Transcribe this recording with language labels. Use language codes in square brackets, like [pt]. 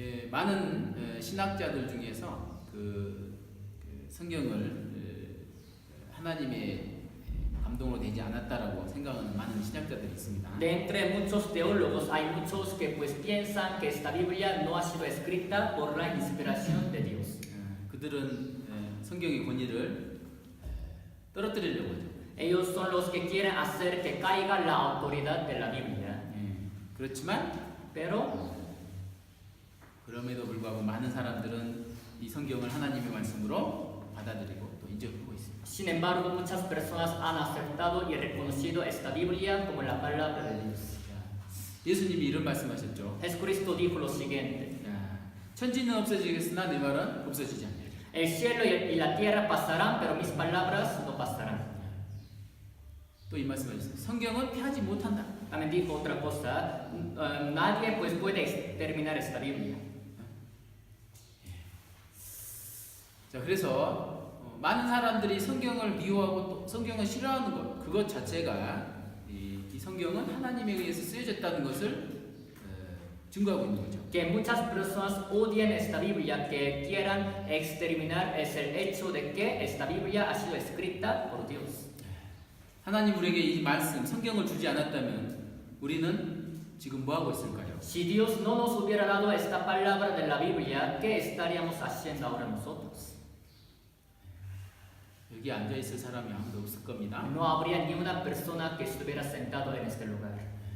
[ko] 많은 신학자들 중에서 그 성경을 하나님의 감동으로 되지 않았다라고 생각하는 많은 신학자들이 있습니다. [es] De entre muchos teólogos hay muchos que pues piensan que esta Biblia no ha sido escrita por la inspiración de Dios. [ko] 그들은 성경의 권위를 떨어뜨리려고 하죠. [es] Ellos son los que quieren hacer que caiga la autoridad de la Biblia. [ko] 그렇지만 [es] Pero [ko] 그럼에도 불구하고 많은 사람들은 이 성경을 하나님의 말씀으로 받아들이고 또 인정하고 있습니다. [es] sin embargo, muchas personas han aceptado y reconocido esta Biblia como la palabra de Dios. [ko] 예수님이 이런 말씀하셨죠. [es] Jesucristo dijo lo siguiente: [ko] 천지는 없어지겠으나 내 말은 없어지지 않으리라. [es] El cielo y la tierra pasarán, pero mis palabras no pasarán. [ko] 또 이 말씀하셨어요. 성경은 폐하지 못한다. [es] También dijo otra cosa: nadie pues puede exterminar esta Biblia. [ko] 자, 그래서 많은 사람들이 성경을 미워하고 또 성경을 싫어하는 것, 그것 자체가 이 성경은 하나님에 의해서 쓰여졌다는 것을 증거하고 있는 거죠. [es] Que muchas personas odien esta Biblia, que quieran exterminar, es el hecho de que esta Biblia ha sido escrita por Dios. [ko] 하나님 우리에게 이 말씀, 성경을 주지 않았다면 우리는 지금 뭐 하고 있을까요? [es] Si Dios no nos hubiera dado esta palabra de la Biblia, ¿qué estaríamos haciendo ahora nosotros? [ko] 여기 앉아 있을 사람이 아무도 없을 겁니다. [es] No habría ni una persona que estuviera sentado en este lugar.